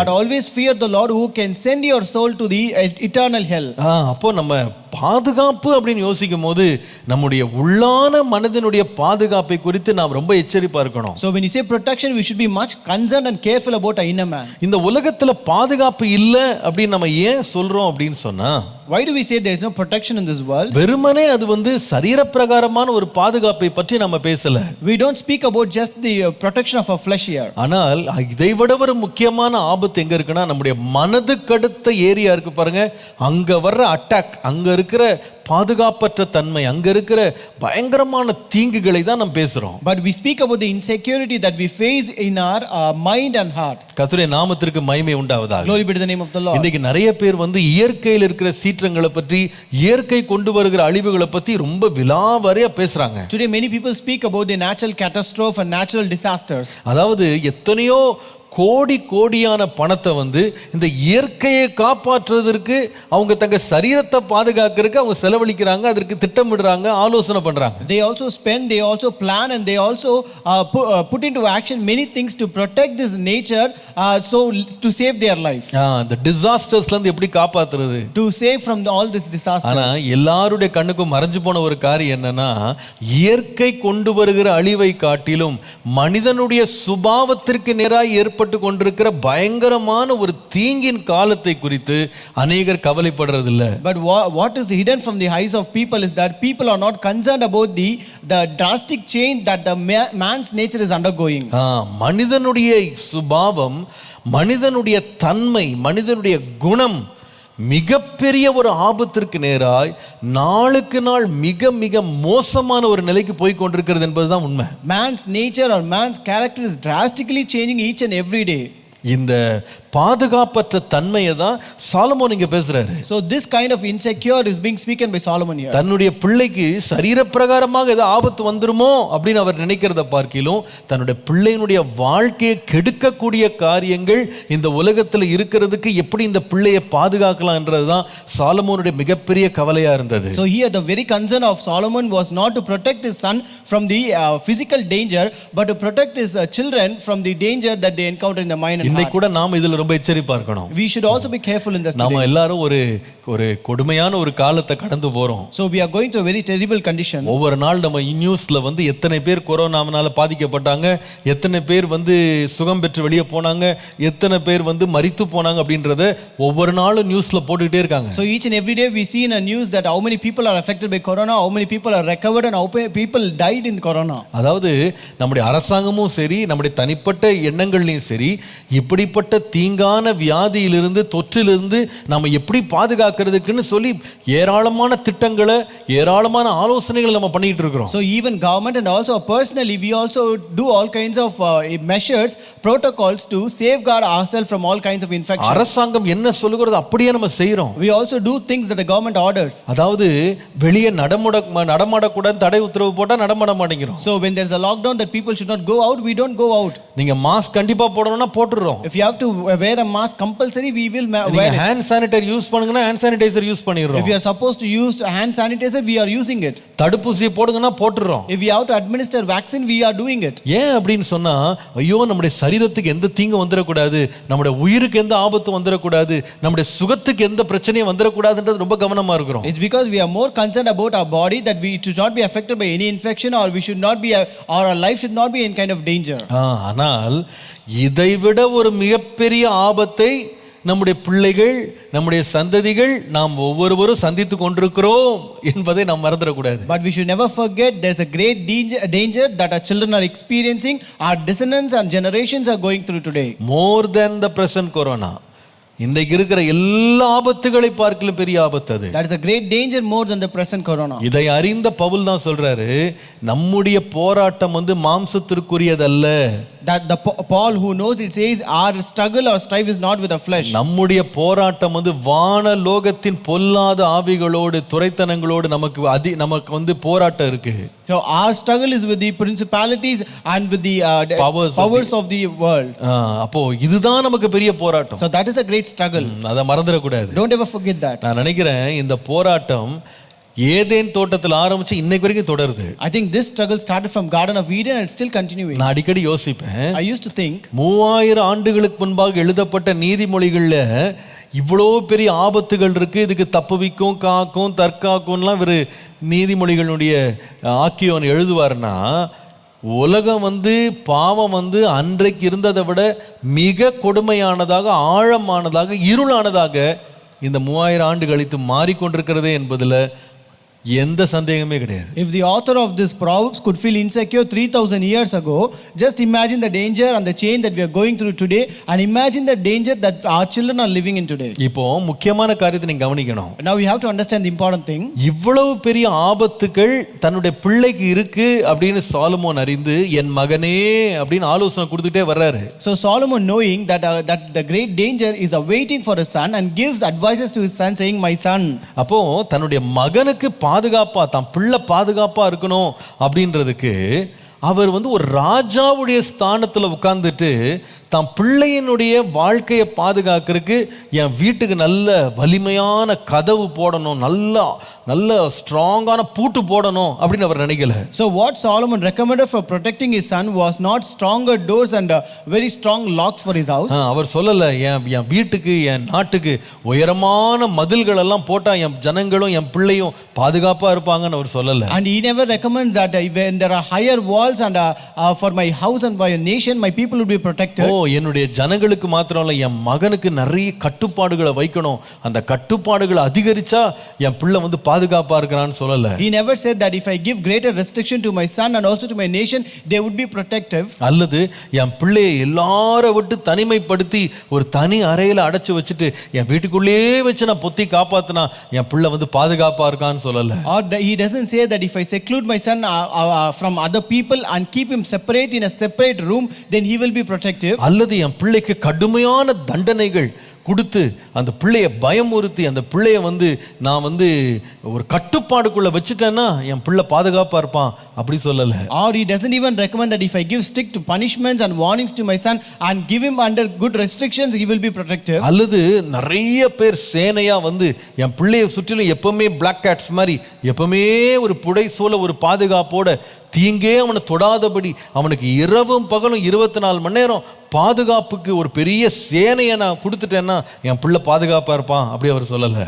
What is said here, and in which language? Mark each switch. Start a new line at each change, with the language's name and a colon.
English: But always fear the Lord who can send your soul to the eternal hell.
Tamil: அப்போ நம்ம பாதுகாப்பு அப்படின்னு யோசிக்கும் போது நம்முடைய உள்ளான மனதினுடைய பாதுகாப்பை குறித்து நாம் ரொம்ப எச்சரிப்பா இருக்கணும்.
English: So when you say protection, we should be much concerned and careful about our inner man.
Tamil: இந்த உலகத்துல பாதுகாப்பு இல்ல அப்படின்னு நம்ம ஏன் சொல்றோம் அப்படின்னு சொன்னா,
English: why do we say there is no protection in this world?
Tamil: வெறுமனே அது சரீரப்பிரகாரமான ஒரு பாதுகாப்பை பற்றி நம்ம பேசல.
English: We don't speak about just the protection of our flesh here.
Tamil: ஆனால் இதை விட ஒரு முக்கியமான ஆபத்து எங்க இருக்குன்னா, நம்முடைய மனதுக்கு அடுத்த ஏரியா இருக்கு பாருங்க, அங்க வர்ற அட்டாக், அங்க இருக்கிற பாதுகாப்பற்ற தன்மை, அங்க இருக்கிற பயங்கரமான தீங்குகளை தான் நாம் பேசுறோம்.
English: But we speak about the insecurity that we face in our mind and heart.
Tamil: கர்த்தருடைய நாமத்திற்கு மகிமை உண்டாவதாக.
English: Glory be to the name of the Lord.
Tamil: இன்னைக்கு நிறைய பேர் இயற்கையில் இருக்கிற சீற்றங்களை பற்றி, இயற்கை கொண்டு வருகிற அழிவுகளை பற்றி ரொம்ப விலாவரியா பேசுறாங்க.
English: Today many people speak about the natural catastrophe and natural disasters.
Tamil: அதாவது எத்தனையோ கோடியான பணத்தை இந்த இயற்கையை காப்பாற்றுவதற்கு, அவங்க தங்க சரீரத்தை பாதுகாக்கிறதுக்கு அவங்க செலவழிக்கிறாங்க, அதற்கு திட்டமிடுறாங்க, ஆலோசனை பண்றாங்க.
English: They also spend, they also plan, and they also put into action many things to protect this nature, so to save their life. the disasters
Tamil: எப்படி காப்பாத்துறது,
English: to save from all this disasters.
Tamil: ஆனா எல்லாருடைய கண்ணுக்கும் மறைஞ்சு போன ஒரு காரியம் என்னன்னா, இயற்கை கொண்டு வருகிற அழிவை காட்டிலும் மனிதனுடைய சுபாவத்திற்கு நேராக ஏற்பட்ட மறைக்கப்பட்டு கொண்டிருக்கிற பயங்கரமான ஒரு தீங்கின் காலத்தை குறித்து அநேகர் கவலைப்படுறதில்ல.
English: But what is hidden from the eyes of people is that people are not concerned about the drastic change that the man's nature is undergoing.
Tamil: மனிதனுடைய சுபாவம், மனிதனுடைய தன்மை, மனிதனுடைய குணம் மிகப்பெரிய ஒரு ஆபத்திற்கு நேராய் நாளுக்கு நாள் மிக மிக மோசமான ஒரு நிலைக்கு போய் கொண்டிருக்கிறது என்பதுதான் உண்மை.
English: Man's nature or man's character is drastically changing each and every day.
Tamil: இந்த பாதுகாப்பற்ற தன்மையை தான் சாலமோன் இங்க பேசுறாரு.
English: So this kind of insecure is being spoken by Solomon here.
Tamil: தன்னுடைய பிள்ளைக்கு சரீரப்பிரகாரமாக ஏதோ ஆபத்து வந்துருமோ அப்படின்னு அவர் நினைக்கிறத பார்க்கிலும் தன்னுடைய பிள்ளையினுடைய வாழ்க்கையை கெடுக்கக்கூடிய காரியங்கள் இந்த உலகத்தில் இருக்கிறதுக்கு எப்படி இந்த பிள்ளையை பாதுகாக்கலாம் என்றதுதான் சாலமோனுடைய மிகப்பெரிய கவலையா இருந்தது.
English: So here the very concern of Solomon was not to protect his son from the physical danger, but to protect his children from the danger that they encounter in the mind and heart.
Tamil: இன்னைக்கு கூட நாம இதுல ரொம்ப எச்சரிப்பா இருக்கணும்.
English: We should also be careful in this.
Tamil: நாம எல்லாரும் ஒரு கொடுமையான ஒரு காலத்தை கடந்து போறோம்.
English: So we are going through a very terrible condition.
Tamil: ஒவ்வொரு நாள் நம்ம நியூஸ்ல எத்தனை பேர் கொரோனாவால பாதிக்கப்பட்டாங்க, எத்தனை பேர் சுகம் பெற்று வெளியே போனாங்க, எத்தனை பேர் மரித்து போனாங்க அப்படின்றத ஒவ்வொரு நாளும் நியூஸ்ல போட்டுக்கிட்டே இருக்காங்க.
English: So each and every day we see in a news that how many people are affected by corona, how many people are recovered and how many people died in corona.
Tamil: அதாவது நம்முடைய அரசாங்கமும் சரி, நம்முடைய தனிப்பட்ட எண்ணங்கள்லையும் சரி, இப்படிப்பட்ட தீங்கான வியாதியிலிருந்து தொற்றிலிருந்து நம்ம எப்படி பாதுகாக்கிறதுக்குன்னு சொல்லி ஏராளமான திட்டங்களை, ஏராளமான ஆலோசனைகளை நம்ம பண்ணிட்டு இருக்கிறோம்.
English: So even government and also personally we also do all kinds of measures, protocols to safeguard ourselves from all kinds of infections.
Tamil: அரசாங்கம் என்ன சொல்லுகிறது அப்படியே நம்ம செய்றோம்.
English: We also do things that the government orders.
Tamil: அதாவது வெளியே நடமாடக்கூடாது தடை உத்தரவு போட்டா நடமாட மாட்டேங்கிறோம்.
English: So when there's a lockdown that people should not go out, we don't go out.
Tamil: நீங்க மாஸ்க் கண்டிப்பா போடணும்னா போட்டுறோம்.
English: If you have to wear a mask compulsory, we will wear it.
Tamil: hand sanitizer use பண்ணுங்கன்னா hand sanitizer use பண்ணிரோம்.
English: If you are supposed to use hand sanitizer, we are using it.
Tamil: தடுப்பூசி போடுங்கன்னா போட்டுறோம்.
English: If we have to administer vaccine, we are doing it.
Tamil: ஏன் அப்படினு சொன்னா, ஐயோ நம்முடைய சரீரத்துக்கு எந்த தீங்கு வந்துர கூடாது, நம்முடைய உயிருக்கு எந்த ஆபத்து வந்துர கூடாது, நம்முடைய சுகத்துக்கு எந்த பிரச்சனையும் வந்துர கூடாதுன்றது ரொம்ப கவனமா இருக்கிறோம்.
English: It's because we are more concerned about our body that we should not be affected by any infection, or we should not be or our life should not be in kind of danger.
Tamil: ஆனால் இதைவிட ஒரு மிகப்பெரிய ஆபத்தை நம்முடைய பிள்ளைகள், நம்முடைய சந்ததிகள், நாம் ஒவ்வொருவரும் சந்தித்து கொண்டிருக்கிறோம் என்பதை நாம் மறந்துடக்கூடாது.
English: But we should never forget there's a great danger that our children are experiencing, our descendants and generations are going through today. More than the present corona.
Tamil: இன்றைக்கு இருக்கிற எல்லா ஆபத்துகளை பார்க்கலும் பெரிய ஆபத்து அது.
English: That is a great danger more than the present corona.
Tamil: இதை அறிந்த பவுல் தான் சொல்றாரு, நம்முடைய போராட்டம் மாம்சத்திற்குரியதல்ல.
English: That the Paul who knows, it says our struggle or strife is not with the flesh.
Tamil: நம்முடைய போராட்டம் வான லோகத்தின் பொல்லாத ஆவிகளோடு, துரைத்தனங்களோடு நமக்கு போராட்டம் இருக்கு.
English: So our struggle is with the principalities and with the powers of the world.
Tamil: அப்போ இதுதான் நமக்கு பெரிய போராட்டம்.
English: So that is a great struggle.
Tamil: அதை மறந்துட கூடாது.
English: Don't ever forget that.
Tamil: நான் நினைக்கிறேன் இந்த போராட்டம் ஏதேன் தோட்டத்தில் ஆரம்பிச்சு இன்னைக்கு வரைக்கும் தொடருது.
English: I think this struggle started from Garden of Eden and still continuing.
Tamil: நான் அடிக்கடி யோசிப்பேன்.
English: I used to think
Tamil: 3000 ஆண்டுகளுக்கு முன்பாக எழுதப்பட்ட நீதிமொழிகள்ல இவ்வளோ பெரிய ஆபத்துகள் இருக்கு, இதுக்கு தப்புவிக்கும், காக்கும், தற்காக்கும்லாம் இவர் நீதிமொழிகளுடைய ஆக்கியோன் எழுதுவார்னா, உலகம் பாவம் அன்றைக்கு இருந்ததை விட மிக கொடுமையானதாக, ஆழமானதாக, இருளானதாக இந்த 3000 ஆண்டு கழித்து மாறிக்கொண்டிருக்கிறதே என்பதில் எந்த சந்தேகமே கிடையாது.
English: If the author of this Proverbs could feel insecure 3000 years ago, just imagine the danger and the change that we are going through today, and imagine the danger that our children are living in today.
Tamil: இப்போ முக்கியமான காரியத்தை நீங்க கவனிக்கணும்.
English: Now we have to understand the important thing.
Tamil: இவ்வளவு பெரிய ஆபத்துகள் தன்னுடைய பிள்ளைக்கு இருக்கு அப்படின்னு சாலமோன் அறிந்து, என் மகனே அப்படின்னு ஆலோசனை கொடுத்துட்டே வர்றாரு.
English: So Solomon, knowing that the great danger is awaiting for his son, and gives advices to his son saying, my son.
Tamil: அப்போ தன்னுடைய மகனுக்கு பாதுகாப்பா, தான் பிள்ளை பாதுகாப்பா இருக்கணும் அப்படின்றதுக்கு அவர் ஒரு ராஜாவுடைய ஸ்தானத்தில் உட்கார்ந்துட்டு தான் பிள்ளையினுடைய வாழ்க்கையை பாதுகாக்கிறதுக்கு என் வீட்டுக்கு நல்ல வலிமையான கதவு போடணும், நல்ல நல்ல ஸ்ட்ராங்கான பூட்டு போடணும் அப்படின்னு அவர் நினைக்கல.
English: So what Solomon recommended for protecting his son was not stronger doors and very strong locks for his house.
Tamil: அவர் சொல்லல என் வீட்டுக்கு என் நாட்டுக்கு உயரமான மதில்கள் எல்லாம் போட்டா என் ஜனங்களும் என் பிள்ளையும் பாதுகாப்பா இருப்பாங்கன்னு அவர் சொல்லல.
English: And he never recommends that when there are higher walls and for my house and for your nation my people will be protected.
Tamil: என்னுடைய ஜனங்களுக்கு மாத்திரம் இல்ல என் மகனுக்கு நிறைய கட்டுப்பாடுகளை வைக்கணும், அந்த கட்டுப்பாடுகளை அதிகரிச்சா என் பிள்ளை வந்து பாதுகாப்பா இருக்கிறான்னு சொல்லல.
English: He never said that if I give greater restriction to my son and also to my nation they would be protective.
Tamil: அல்லது என் பிள்ளையை எல்லார விட்டு தனிமைப்படுத்தி ஒரு தனி அறையில அடைச்சு வச்சுட்டு என் வீட்டுக்குள்ளேயே வச்சு நான் பொத்தி காப்பாத்தினா என் பிள்ளை வந்து பாதுகாப்பா இருக்கான்னு சொல்லல.
English: Or he doesn't say that if I seclude my son from other people and keep him separate in a separate room then he will be protective.
Tamil: அல்லது என் பிள்ளைக்கு கடுமையான தண்டனைகள் கொடுத்து அந்த பிள்ளைய பயமுறுத்தி அந்த பிள்ளைய வந்து நான் வந்து ஒரு கட்டுப்பாடுக்குள்ள வச்சுட்டேன்னா என் பிள்ளை பாதுகாப்பா இருப்பான் அப்படி சொல்லல.
English: Or he doesn't even recommend that if I give strict punishments and warnings to my son and give him under good restrictions he will be protective.
Tamil: அல்லது நிறைய பேர் சேனையா வந்து என் பிள்ளைய சுற்றிலும் எப்பவுமே பிளாக் கேட்ஸ் மாதிரி எப்பவுமே ஒரு புடைசூழ ஒரு பாதுகாப்போட தீங்கே அவனை தொடாதபடி அவனுக்கு இரவும் பகலும் 24 மணி நேரம் பாதுகாப்புக்கு ஒரு பெரிய சேனையை நான் கொடுத்துட்டேன்னா என் பிள்ளை பாதுகாப்பா இருப்பான் அப்படி அவர் சொல்லல.